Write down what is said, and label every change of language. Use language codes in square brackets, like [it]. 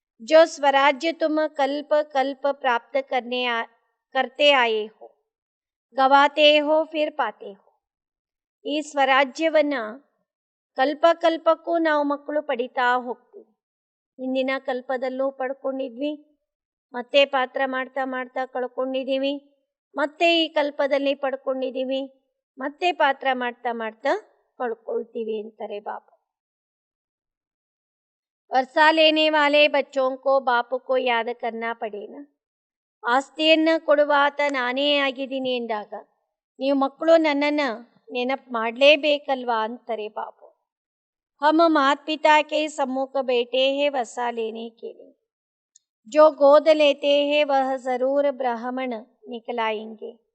[hi] जो स्वराज्य तुम कल्प कल्प प्राप्त करते आए हो गवाते हो फिर पाते हो. [kn] ಈ ಸ್ವರಾಜ್ಯವನ್ನು ಕಲ್ಪಕ್ಕೂ ನಾವು ಮಕ್ಕಳು ಪಡಿತಾ ಹೋಗ್ತೀವಿ. ಹಿಂದಿನ ಕಲ್ಪದಲ್ಲೂ ಪಡ್ಕೊಂಡಿದ್ವಿ, ಮತ್ತೆ ಪಾತ್ರ ಮಾಡ್ತಾ ಮಾಡ್ತಾ ಕಳ್ಕೊಂಡಿದ್ದೀವಿ, ಮತ್ತೆ ಈ ಕಲ್ಪದಲ್ಲಿ ಪಡ್ಕೊಂಡಿದ್ದೀವಿ, ಮತ್ತೆ ಪಾತ್ರ ಮಾಡ್ತಾ ಮಾಡ್ತಾ ಕಳ್ಕೊಳ್ತೀವಿ ಅಂತಾರೆ ಬಾಬಾ. [hi] वर्षा लेने वाले बच्चों को बाप को याद करना पड़ेगा. [kn] ಆಸ್ತಿಯನ್ನು ಕೊಡುವಾತ ನಾನೇ ಆಗಿದ್ದೀನಿ ಎಂದಾಗ ನೀವು ಮಕ್ಕಳು ನನ್ನನ್ನು ನೆನಪು ಮಾಡಲೇಬೇಕಲ್ವಾ ಅಂತಾರೆ ಬಾಬು. [hi] हम माता पिता के सम्मुख बैठे हैं वर्षा लेने के लिए. जो गोद लेते हैं वह जरूर ब्राह्मण निकलाएंगे.